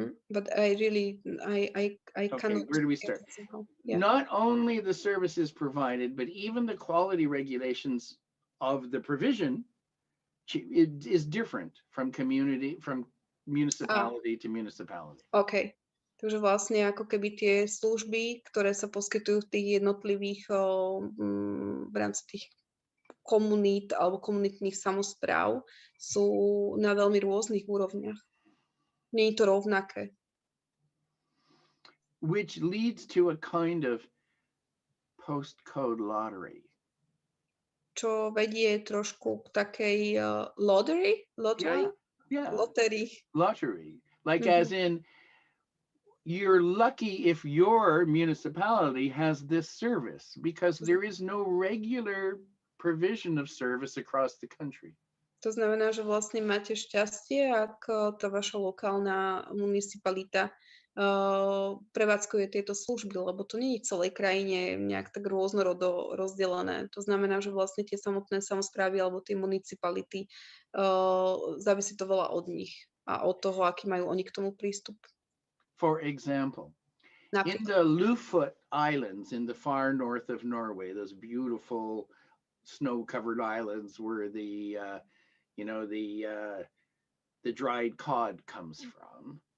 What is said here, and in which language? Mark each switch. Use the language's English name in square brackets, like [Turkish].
[English] But I cannot. Where do we start? Yeah. Not only the services provided, but even the quality regulations of the provision is different from municipality to municipality. Okay. [Slovak] Takže vlastne ako keby tie služby, ktoré sa poskytujú v tých jednotlivých v rámci tých komunít alebo komunitných samospráv sú na veľmi rôznych úrovniach. Nie je to rovnaké. [English] Which leads to a kind of postcode lottery. [Slovak] Čo vedie trošku k takej lottery? [English] Yeah. Lottery. Like as in, you're lucky if your municipality has this service because there is no regular provision of service across the country. [Slovak] To znamená, že vlastne máte šťastie, ak tá vaša lokálna municipalita prevádzkuje tieto služby, lebo to nie je v celej krajine nejak tak rôznorodo rozdelené. To znamená, že vlastne tie samotné samosprávy alebo tie municipality závisí to veľa od nich a od toho, aký majú oni k tomu prístup. [English] For example, in the Lofot Islands in the far north of Norway, those beautiful snow-covered islands where the dried cod comes from.